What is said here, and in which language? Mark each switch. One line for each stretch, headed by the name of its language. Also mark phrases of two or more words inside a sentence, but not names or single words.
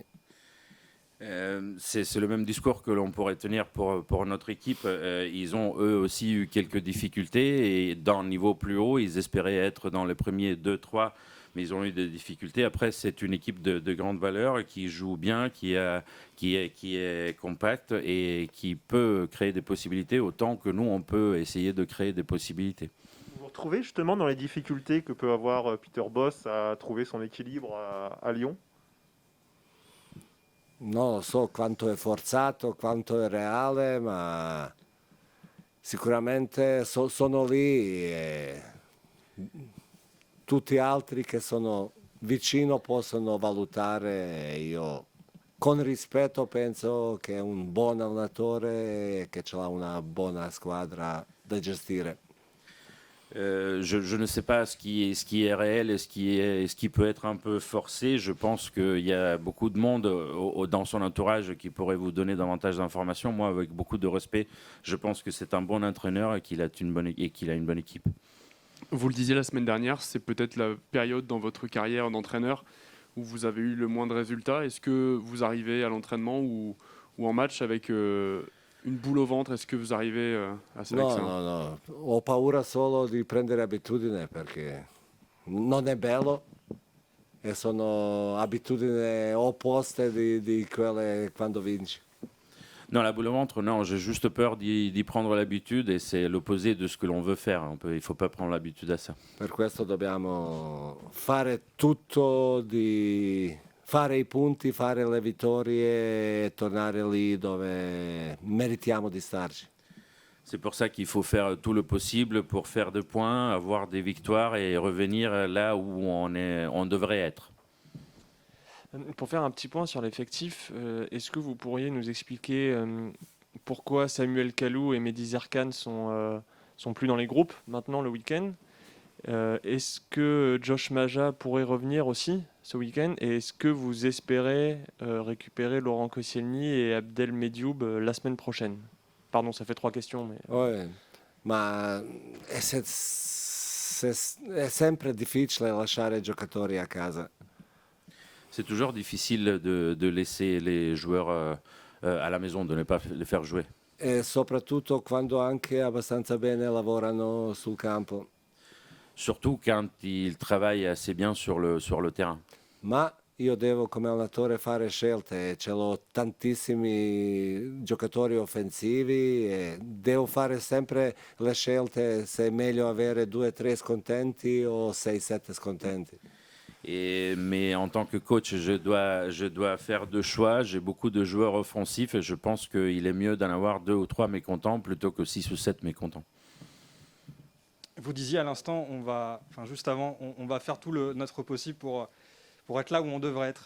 French: C'est le même discours que l'on pourrait tenir pour notre équipe. Ils ont eux aussi eu quelques difficultés et d'un niveau plus haut, ils espéraient être dans les premiers 2-3, mais ils ont eu des difficultés. Après, c'est une équipe de grande valeur qui joue bien, qui est compacte et qui peut créer des possibilités autant que nous, on peut essayer de créer des possibilités. Vous vous retrouvez justement dans les difficultés que peut avoir Peter Bosz à trouver son équilibre à Lyon?
Italian: Non lo so quanto è forzato, quanto è reale, ma sicuramente sono lì e tutti altri che sono vicino possono valutare e io con rispetto penso che è un buon allenatore e che ce l'ha una buona squadra da gestire.
French: Je ne sais pas ce qui est réel et ce qui peut être un peu forcé. Je pense qu'il y a beaucoup de monde dans son entourage qui pourrait vous donner davantage d'informations. Moi, avec beaucoup de respect, je pense que c'est un bon entraîneur et qu'il a une bonne équipe. Vous le disiez la semaine dernière, c'est peut-être la période dans votre carrière d'entraîneur où vous avez eu le moins de résultats. Est-ce que vous arrivez à l'entraînement ou en match avec une boule au ventre? Est-ce que vous arrivez à sélectionner?
Italian: No, ho paura solo di prendere abitudine perché non è bello e sono abitudini opposte di quelle quando vinci.
French: Non, la boule au ventre, non, j'ai juste peur d'y prendre l'habitude et c'est l'opposé de ce que l'on veut faire. Il ne faut pas prendre l'habitude à ça.
Italian: Per questo dobbiamo fare tutto fare i punti, fare le vittorie e tornare lì dove meritiamo di starci.
French: C'est pour ça qu'il faut faire tout le possible pour faire des points, avoir des victoires et revenir là où on devrait être. Pour faire un petit point sur l'effectif, est-ce que vous pourriez nous expliquer pourquoi Samuel Kalou et Mehdi Zerkan sont plus dans les groupes maintenant le week-end? Est-ce que Josh Maja pourrait revenir aussi ce week-end? Et est-ce que vous espérez récupérer Laurent Koscielny et Abdel Medioub la semaine prochaine? Pardon, ça fait 3 questions. Mais... Ouais,
Italian: ma è sempre difficile lasciare giocatori a casa.
French: C'est toujours difficile de laisser les joueurs à la maison, de ne pas les faire jouer.
Italian: E soprattutto quando anche abbastanza bene lavorano sul campo.
French: Surtout quand ils travaillent assez bien sur le terrain.
Italian: Ma io devo come allenatore fare scelte, ce l'ho tantissimi giocatori offensivi e devo fare sempre le scelte se è meglio avere 2 o 3 scontenti o 6 o 7 scontenti.
French: Mais en tant que coach, je dois faire 2 choix. J'ai beaucoup de joueurs offensifs et je pense qu'il est mieux d'en avoir 2 ou 3 mécontents plutôt que 6 ou 7 mécontents. Vous disiez à l'instant, juste avant, on va faire tout notre possible pour être là où on devrait être.